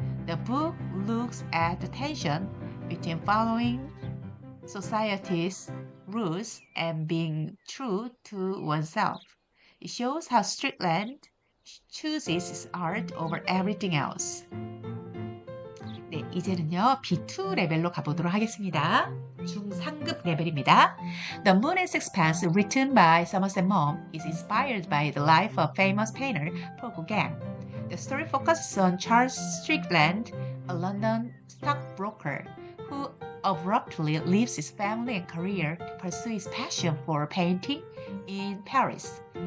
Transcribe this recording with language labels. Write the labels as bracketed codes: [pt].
[en] The book looks at the tension between following society's rules and being true to oneself. It shows how Strickland chooses his art over everything else. [ko] 네, 이제는요 B2 레벨로 가보도록 하겠습니다. 중상급 레벨입니다. [en] The Moon and Sixpence, written by Somerset Maugham, is inspired by the life of famous painter Paul Gauguin. The story focuses on Charles Strickland, a London stockbroker who abruptly leaves his family and career to pursue his passion for painting in Paris.